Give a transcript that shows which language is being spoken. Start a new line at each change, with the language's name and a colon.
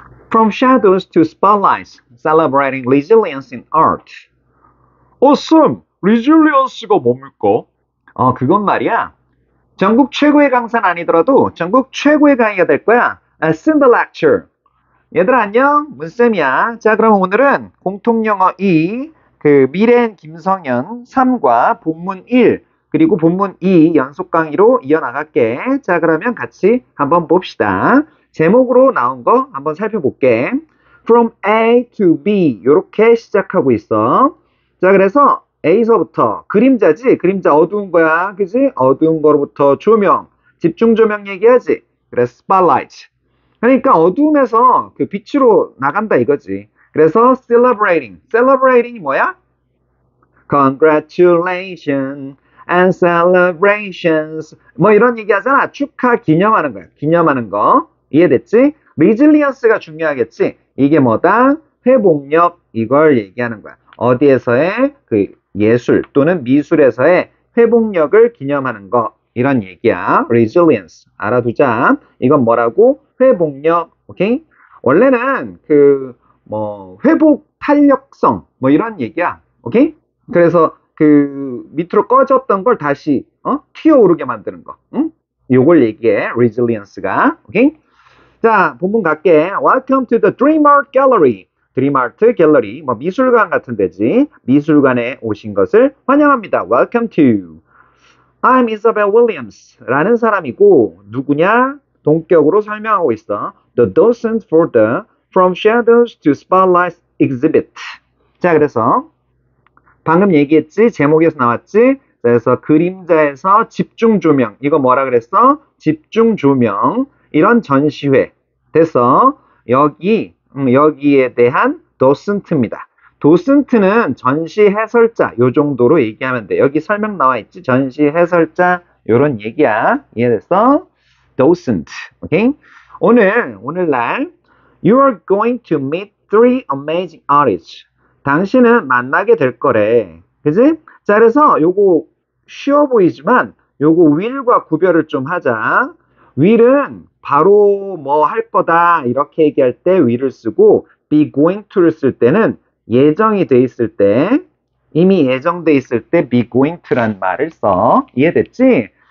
English: From shadows to spotlights, celebrating resilience in art.
Korean: 쌤, resilience가 뭡니까? 그건 말이야. 전국 최고의 강사는 아니더라도 전국 최고의 강의가 될 거야.
English: Send the lecture.
Korean: 얘들아 안녕, 문쌤이야. 자, 그럼 오늘은 공통영어 2, 미래엔 김성현 3과 본문 1, 그리고 본문 2 연속 강의로 이어나갈게. 자, 그러면 같이 한번 봅시다. 제목으로 나온 거 한번 살펴볼게. From A to B 이렇게 시작하고 있어. 자, 그래서 A서부터 그림자지? 그림자 어두운 거야. 그지? 어두운 거로부터 조명, 집중 조명 얘기하지? 그래서 spotlight. 그러니까 어두움에서 그 빛으로 나간다 이거지. 그래서 celebrating이 뭐야?
English: Congratulations and celebrations.
Korean: 뭐 이런 얘기 하잖아. 축하, 기념하는 거야. 기념하는 거. 이해됐지? resilience가 중요하겠지. 이게 뭐다? 회복력, 이걸 얘기하는 거야. 어디에서의 그 예술 또는 미술에서의 회복력을 기념하는 거. 이런 얘기야. resilience. 알아두자. 이건 뭐라고? 회복력. 오케이? 원래는 회복 탄력성 뭐 이런 얘기야. 오케이? 그래서 그 밑으로 꺼졌던 걸 다시 튀어오르게 만드는 거. 응? 요걸 얘기해. resilience가. 오케이? 자, 본문 갈게.
English: Welcome to the Dream Art Gallery.
Korean: 드림 아트 갤러리, 뭐 미술관 같은 데지. 미술관에 오신 것을 환영합니다.
English: Welcome to. I'm Isabel Williams
Korean: 라는 사람이고 누구냐? 동격으로 설명하고 있어.
English: The docent for the From Shadows to Spotlights exhibit.
Korean: 자, 그래서 방금 얘기했지? 제목에서 나왔지? 그래서 그림자에서 집중 조명. 이거 뭐라 그랬어? 집중 조명. 이런 전시회. 됐어. 여기에 대한 docent입니다. 도슨트는 전시 해설자 요 정도로 얘기하면 돼. 여기 설명 나와 있지? 전시 해설자 요런 얘기야. 이해됐어? docent. 오케이? 오늘날
English: You are going to meet three amazing artists.
Korean: 당신은 만나게 될 거래. 그지? 자, 그래서 요거 쉬워 보이지만 요거 will과 구별을 좀 하자. will은 바로 뭐 할 거다 이렇게 얘기할 때 will을 쓰고 be going to를 쓸 때는 예정이 돼 있을 때, 이미 예정돼 있을 때 be going to란 말을 써. 이해됐지?